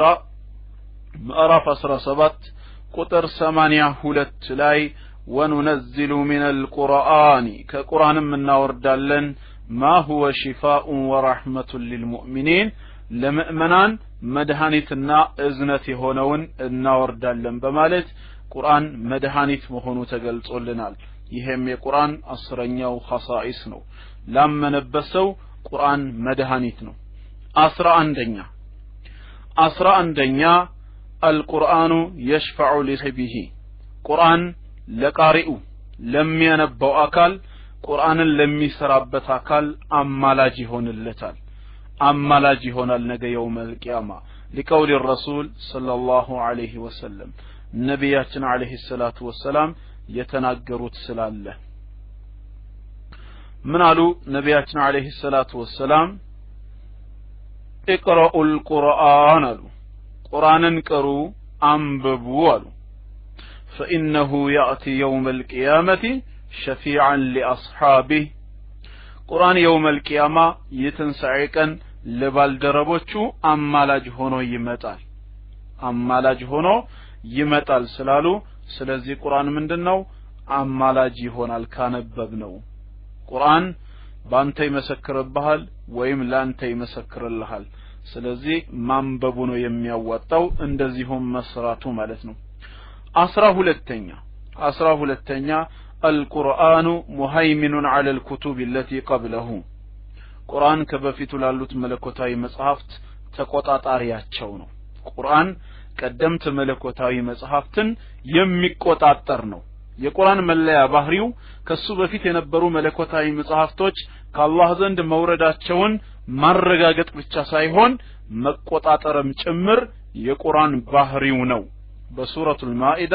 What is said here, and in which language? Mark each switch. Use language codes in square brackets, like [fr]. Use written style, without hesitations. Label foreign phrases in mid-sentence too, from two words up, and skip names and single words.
[am] ምዕራፍ 17 ቁጥር 82 ላይ [ar] وننزل من القرآن [am] ከቁርአንም እናወርዳለን [ar] ما هو شفاء ورحمة للمؤمنين [am] ለምእመናን መድኃኒትና እዝነት የሆነውን እናወርዳለን በማለት ቁርአን መድኃኒት መሆኑ ተገልጾልናል። ይሄም የቁርአን 10ኛው ኸሳኢስ ነው። ላመነበሰው ቁርአን መድኃኒት ነው። 11ኛ [ar] القرآن يشفع لصاحبه [am] ቁርአን ለቃሪኡ ለሚያነበው አካል ቁርአንን ለሚሰራበት አካል አማላጅ ይሆንለታል አማላጅ ይሆናል ነገ [ar] يوم القيامة لقول الرسول صلى الله عليه وسلم [am] ነብያችን [ar] عليه الصلاة والسلام [am] የተናገሩት ስላለ ምን አሉ ነብያችን [ar] عليه الصلاة والسلام اقرأوا القرآن [am] አሉ ቁርአንን ቅሩ አንብቡ አሉ [ar] فإنه يأتي يوم القيامة شفيعا لأصحابه [am] ቁርአን [ar] يوم القيامة يتنسعي [am] ቀን ለባልደረቦቹ አማላጅ ሆኖ ይመጣል ስላሉ ስለዚህ ቁርአን ምንድነው አማላጅ ይሆናል ካነበብነው ቁርአን ባንተ ይመሰክርብሃል ወይም ላንተ ይመሰክርልሃል ስለዚህ ማንበቡ ነው የሚያዋጣው እንደዚሁም መስራቱ ማለት ነው 12ኛ [ar] القرآن مهيمن على الكتب التي قبله [am] ቁርአን ከበፊቱ ላሉት መለኮታዊ መጽሐፍት ተቆጣጣሪያቸው ነው ቁርአን ቀደምት መለኮታዊ መጽሐፍትን የሚቆጣጠር ነው የቁርአን መለያ ባህሪው ከሱ በፊት የነበሩ መለኮታዊ መጽሐፍቶች ከአላህ ዘንድ መውረዳቸውን ማረጋገጥ ብቻ ሳይሆን መቆጣጠርም ጭምር የቁርአን ባህሪው ነው በሱረቱል ማኢዳ